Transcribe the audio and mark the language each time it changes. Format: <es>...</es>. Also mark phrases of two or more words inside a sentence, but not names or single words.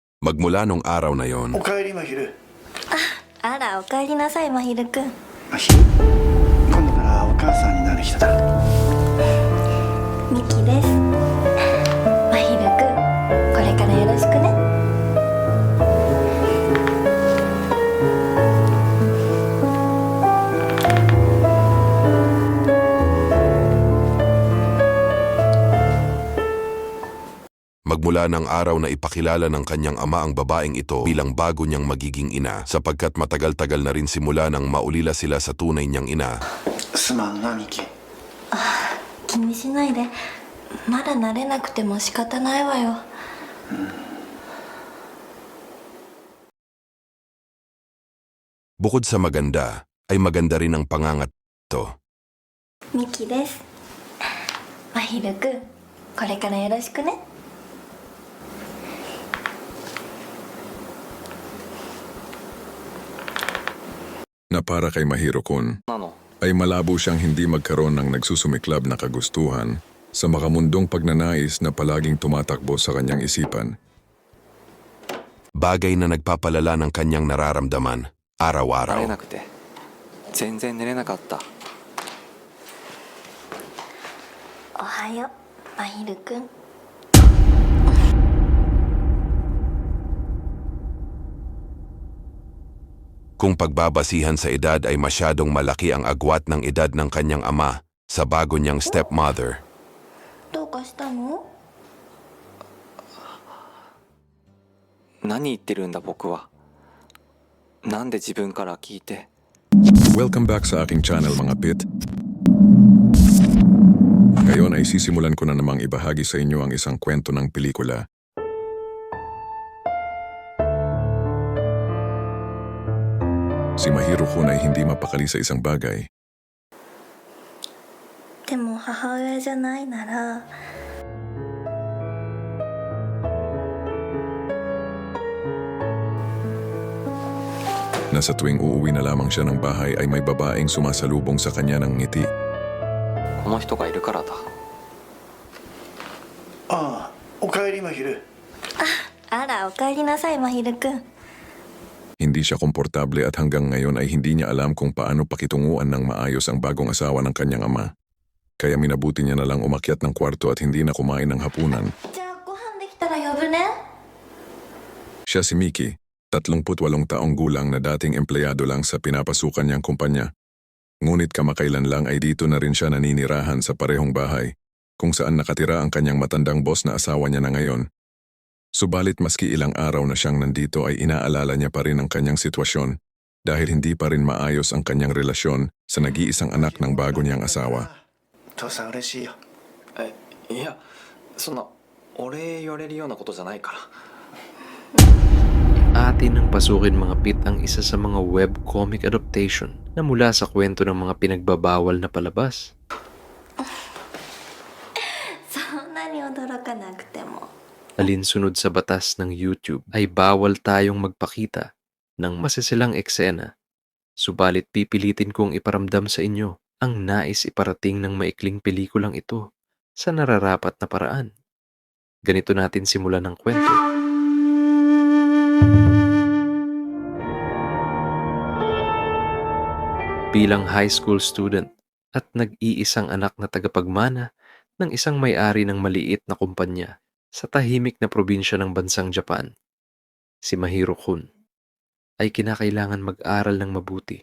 <tl>Magmula nung araw na yon,</tl> <ja>おかえりまひる。あら、おかえりなさい、まひるくん。まひる、今度からお母さんになる人だ。ミキです。まひるくん、これからよろしくね。</ja> <tl>magmula ng araw na ipakilala ng kanyang ama ang babaeng ito bilang bago niyang magiging ina sapagkat matagal-tagal na rin simula nang maulila sila sa tunay niyang ina.</tl> <ja>すまんなミキ。気にしないで。まだ慣れなくても仕方ないわよ。</ja> <tl>Bukod sa maganda, ay maganda rin ang pangangat to.</tl> <ja>ミキです。まひるくん、これからよろしくね。</ja> <tl>Na para kay Mahiro-kun, ay malabo siyang hindi magkaroon ng nagsusumiklab na kagustuhan sa makamundong pagnanais na palaging tumatakbo sa kanyang isipan. Bagay na nagpapalala ng kanyang nararamdaman</tl> <ja>慣れ</ja> <tl>araw-araw.</tl> <ja>なくて全然寝れなかった。おはよう、まひるくん。</ja> <tl>Kung pagbabasihan sa edad ay masyadong malaki ang agwat ng edad ng kanyang ama sa bago niyang stepmother.</tl> <ja>どうかしたの？何言ってるんだ僕は。なんで自分から聞いて。</ja> <en>Welcome back</en> <tl>sa aking channel mga pit. Ngayon ay sisimulan ko na namang ibahagi sa inyo ang isang kwento ng pelikula. Si Mahiro-kun ay hindi mapakali sa isang bagay.</tl> <ja>でも母親じゃないなら。</ja> <tl>Na sa tuwing uuwi na lamang siya ng bahay ay may babaeng sumasalubong sa kanya ng ngiti.</tl> <ja>この人がいるからだ。ああ、おかえりまひる。あら、おかえりなさい、まひるくん。</ja> <tl>Hindi siya komportable at hanggang ngayon ay hindi niya alam kung paano pakitunguan ng maayos ang bagong asawa ng kanyang ama. Kaya minabuti niya na lang umakyat ng kwarto at hindi na kumain ng hapunan.</tl> <ja>じゃあご飯できたら呼ぶね。</ja> <tl>Siya si Miki, 38 taong gulang na dating empleyado lang sa pinapasukan niyang kumpanya. Ngunit kamakailan lang ay dito na rin siya naninirahan sa parehong bahay, kung saan nakatira ang kanyang matandang boss na asawa niya na ngayon. Subalit maski ilang araw na siyang nandito ay inaalala niya pa rin ang kanyang sitwasyon dahil hindi pa rin maayos ang kanyang relasyon sa nag-iisang anak ng bago niyang asawa.</tl> <ja>父さん嬉しいよ。いやそんなお礼言われるようなことじゃないから。</ja> <tl>Atin ang pasukin mga pit ang isa sa mga</tl> <en>webcomic adaptation</en> <tl>na mula sa kwento ng mga pinagbabawal na palabas.</tl> <ja>そんなに驚かなくても。</ja> <tl>Alinsunod sa batas ng YouTube ay bawal tayong magpakita ng masisilang eksena. Subalit pipilitin kong iparamdam sa inyo ang nais iparating ng maikling pelikulang ito sa nararapat na paraan. Ganito natin simulan ng kwento. Bilang</tl> <en>high school student</en> <tl>at nag-iisang anak na tagapagmana ng isang may-ari ng maliit na kumpanya sa tahimik na probinsya ng bansang Japan, si Mahiro-kun ay kinakailangan mag-aral ng mabuti.</tl>